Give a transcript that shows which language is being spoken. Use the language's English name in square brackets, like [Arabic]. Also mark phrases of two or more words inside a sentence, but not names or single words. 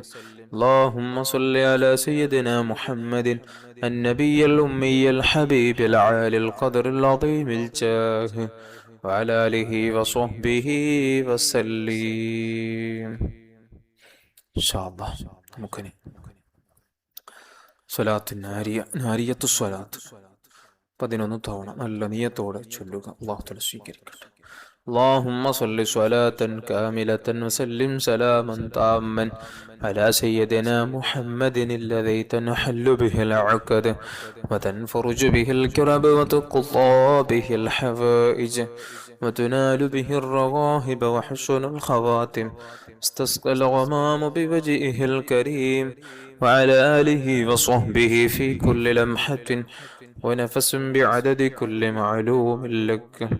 [Arabic] اللهم صل على سيدنا محمد النبي الأمي الحبيب العالي القدر العظيم الجاه وعلى آله وصحبه وسلم. إن شاء الله ممكن [Malayalam] സ്വലാത്ത് നാരിയത്തു സ്വലാത്ത് 11 തവണ നല്ല നിയത്തോടെ ചൊല്ലുക. [Arabic] الله تعالى [Malayalam] സ്വീകരിക്കട്ടെ. [Arabic] اللهم صل صلاة كاملة وسلم سلاما تاما على سيدنا محمد الذي تنحل به العقد وتنفرج به الكرب وتقضى به الحوائج وتنال به الرغائب وحسن الخواتم استسقى الغمام بوجهه الكريم وعلى آله وصحبه في كل لمحة ونفس بعدد كل معلوم لك.